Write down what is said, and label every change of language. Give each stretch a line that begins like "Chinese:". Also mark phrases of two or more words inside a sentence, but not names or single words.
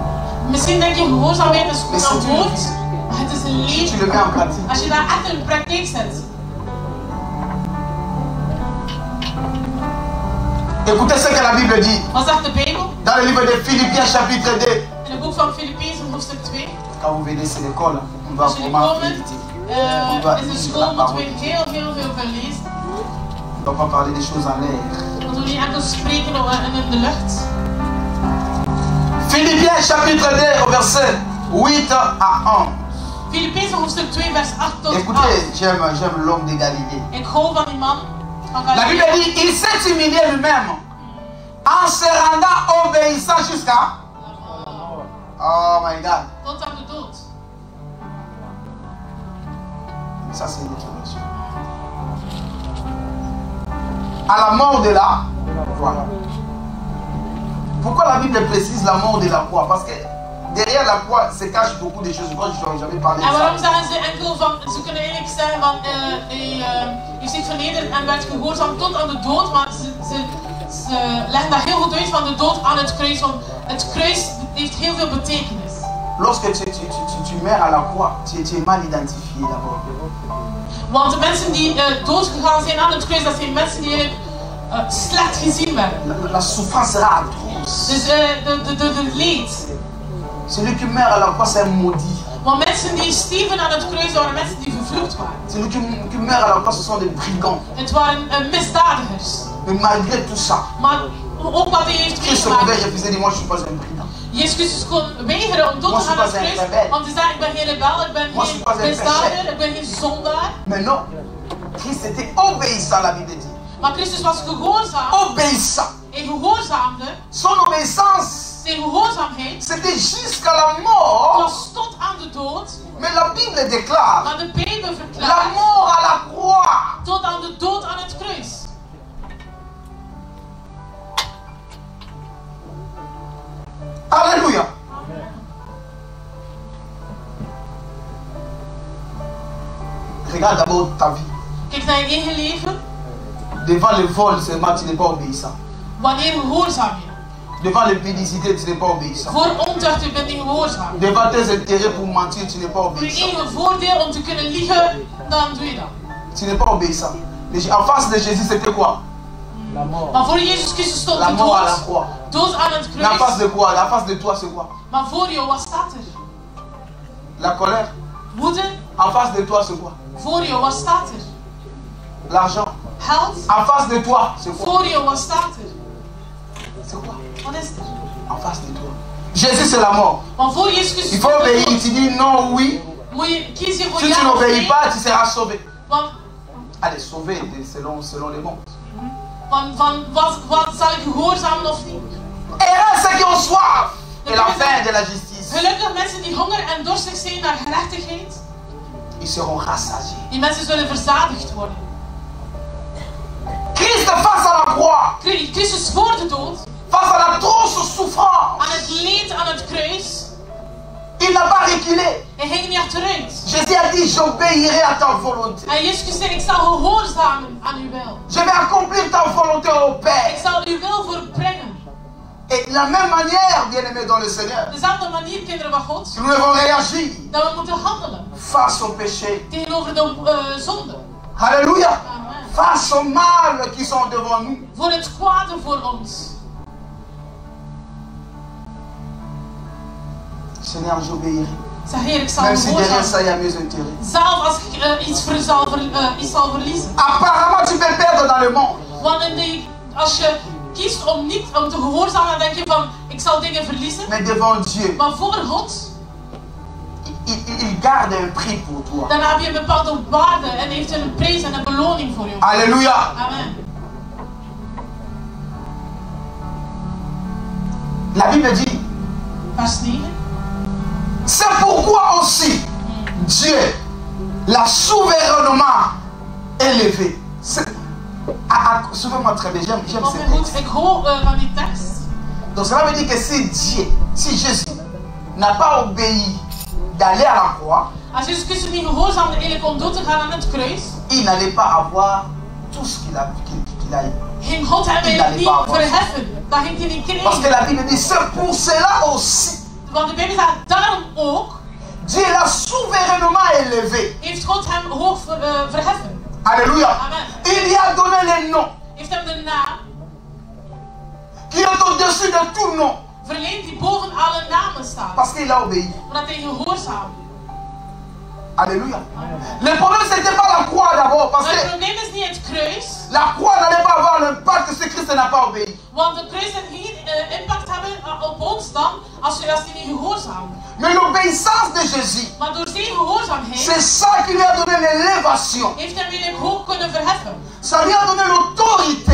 Dutch: Misschien denk je gehoorzaamheid is
French: Mais
Dutch: gewoon
French: si
Dutch: een
French: tu,
Dutch: woord, maar het is een
French: si tu
Dutch: leven.
French: le mets en pratique,
Dutch: Als je dat echt in de praktijk zet.
French: écoutez ce que la Bible dit
Dutch: Wat zegt de Bijbel?
French: dans le livre de Philippiens chapitre 2.
Dutch: In het boek van Filippenzen hoofdstuk 2.
French: Quand vous venez sur l'école, on va
Dutch: Als jullie
French: vraiment
Dutch: komen
French: méditer.
Dutch: in de school moeten we heel veel lezen.
French: On ne va pas parler des choses en l'air.
Dutch: Moeten we niet enkel spreken in de lucht.
French: Philippiens chapitre 2 au verset 8 à 11.
Dutch: Filippenzen hoofdstuk 2 vers 8 tot 8.
French: Écoutez, j'aime l'homme de Galilée.
Dutch: Ik hou van die man van
French: La Bible
Dutch: Galilea.
French: dit, il s'est humilié lui-même en se rendant obéissant jusqu'à...
English: Oh my God.
Dutch: Tot aan de dood.
French: Ça c'est une autre version. À la mort de la croix. Pourquoi la Bible précise la mort de la croix? Parce que derrière la croix se cachent beaucoup de choses. Moi, je n'ai jamais parlé de
Dutch: En waarom
French: ça.
Dutch: zeggen ze enkel van, ze kunnen eigenlijk zeggen van, hij heeft zich vernederd en werd gehoorzaam tot aan de dood, maar ze leggen dat heel goed uit van de dood aan het kruis, want het kruis heeft heel veel betekenis.
French: Lorsque tu meurs à la croix, tu es mal identifié d'abord.
Dutch: Want de mensen die doodgegaan zijn aan het kruis, dat zijn mensen die eigenlijk slecht gezien werden.
French: La souffrance sera atroce.
Dutch: Dus de leed.
French: Celui qui meurt à la croix, c'est un maudit.
Dutch: Want mensen die stierven aan het kruis waren mensen die vervloekt waren.
French: Celui qui meurt à la croix, ce sont des brigands.
Dutch: Het waren misdadigers.
French: Mais malgré tout ça,
Dutch: Maar ook wat hij heeft
French: Christ pouvait
Dutch: meegemaakt.
French: refuser, dit moi je ne suis pas un brigand.
Dutch: Jezus Christus kon weigeren om dood te gaan aan het kruis. Om te zeggen, ik ben geen rebel, ik ben geen misdadiger, ik ben geen zondaar.
French: Mais non, Christ était obéissant, la Bible dit.
Dutch: Maar Christus was gehoorzaam.
French: Obéissant.
Dutch: Hij gehoorzaamde.
French: Son obéissance,
Dutch: Zijn gehoorzaamheid
French: c'était jusqu'à la mort.
Dutch: was tot aan de dood.
French: Mais la Bible déclare
Dutch: Maar de Bijbel
French: la
Dutch: verklaart
French: mort à la croix.
Dutch: tot aan de dood aan het kruis.
French: Alléluia. Regarde d'abord ta vie.
Dutch: Kijk naar je eigen leven.
French: Devant le vol seulement, tu n'es pas obéissant.
Dutch: Wanneer gehoorzaam je?
French: Devant l'impiédicité, tu n'es pas obéissant.
Dutch: Voor ontucht, je bent niet gehoorzaam.
French: Devant tes intérêts pour mentir, tu n'es pas
Dutch: Voor je
French: obéissant.
Dutch: eigen voordeel om te kunnen liegen, dan doe je dat.
French: Tu n'es pas obéissant. Mais en face de Jésus, c'était quoi?
Dutch: Maar voor Jezus Christus stond
French: La
Dutch: de
French: mort à la
Dutch: dood.
French: croix.
Dutch: Dood aan het
French: Mais en face
Dutch: kruis.
French: de quoi? La face de toi, c'est quoi?
Dutch: Maar voor jou, wat staat er?
French: La colère.
Dutch: Woede.
French: En face de toi, c'est quoi?
Dutch: Voor jou, wat staat er?
French: L'argent.
Dutch: Geld.
French: En face de toi, c'est quoi?
Dutch: Voor jou, wat staat er?
French: C'est quoi?
Dutch: Wat is er?
French: En face de toi. Jésus, c'est la mort.
Dutch: Maar voor Jezus Christus
French: Il faut obéir. Tu dis non, oui.
Dutch: je moet je kiezen voor
French: Si tu
Dutch: ja of
French: n'obéis
Dutch: nee.
French: pas, tu seras sauvé.
Dutch: Want
French: Allez, sauvé selon les mots.
Dutch: van wat zal ik gehoorzamen of niet?
French: Heureux ceux qui ont soif et la faim de la justice.
Dutch: Gelukkig mensen die honger en dorstig zijn naar gerechtigheid.
French: Ils seront rassasiés.
Dutch: Die mensen zullen verzadigd worden.
French: Christ face à la croix,
Dutch: Christus voor de dood,
French: face à la atroce souffrance,
Dutch: aan het leed aan het kruis.
French: il n'a pas reculé.
Dutch: Hij ging niet achteruit.
French: Jésus a dit, j'obéirai à ta volonté.
Dutch: En Jezus zei, ik zal gehoorzamen aan uw wil.
French: Je vais accomplir ta volonté au
Dutch: Ik
French: Père.
Dutch: zal uw wil volbrengen.
French: Et de la même manière, bien-aimés dans le Seigneur,
Dutch: Op dezelfde manier, kinderen van God,
French: nous devons réagir
Dutch: dat we moeten handelen
French: face au péché.
Dutch: tegenover de zonde.
French: Alléluia. Amen. Face aux mal qui sont devant nous.
Dutch: Voor het kwade voor ons.
French: Seigneur, j'obéirai.
Dutch: Zeg Heer, ik zal
French: Même si derrière ça,
Dutch: gehoorzamen.
French: il y a mes intérêts.
Dutch: Zelf als ik iets zal verliezen.
French: Apparemment, tu peux perdre dans le monde.
Dutch: Want als je kiest om niet om te gehoorzamen, dan denk je van, ik zal dingen verliezen.
French: Mais devant Dieu,
Dutch: Maar voor God,
French: il garde un prix pour toi.
Dutch: dan heb je een bepaalde waarde en heeft een prijs en een beloning voor jou.
French: Alléluia. Amen. La Bible dit,
Dutch: Vers 9.
French: c'est pourquoi aussi Dieu l'a souverainement élevé. Suivez-moi très bien, j'aime
Dutch: Want
French: ce
Dutch: mijn goed,
French: texte.
Dutch: ik hoor van die tekst.
French: Donc cela veut dire que si Dieu, si Jésus n'a pas obéi d'aller à la croix,
Dutch: Als Jezus Christus niet gehoorzaamde eigenlijk om dood te gaan aan het kruis,
French: il n'allait pas avoir tout ce qu'il a eu.
Dutch: ging God hem eigenlijk niet verheffen. Dat ging hij niet
French: Parce que
Dutch: krijgen.
French: la Bible dit, c'est pour cela aussi,
Dutch: Want de Bijbel zegt, daarom ook
French: Dieu l'a souverainement élevé.
Dutch: heeft God hem hoog verheffen.
French: Alléluia. Amen. Il lui a donné les noms
Dutch: Heeft hem de naam
French: qui est au-dessus de tout nom.
Dutch: verleend die boven alle namen staat.
French: Parce qu'il a obéi.
Dutch: Omdat hij gehoorzaam.
French: Alléluia. Le problème, ce n'était pas la croix d'abord. Parce
Dutch: Maar het
French: que
Dutch: probleem is niet het kruis.
French: la croix n'allait pas avoir l'impact si Christ n'a pas obéi.
Dutch: Want de kruis kan geen impact hebben op ons dan als hij niet gehoorzaam.
French: Mais l'obéissance de Jésus,
Dutch: Maar door zijn gehoorzaamheid
French: c'est ça qui lui a donné l'élévation.
Dutch: heeft hem weer hoog kunnen verheffen.
French: Ça lui a donné l'autorité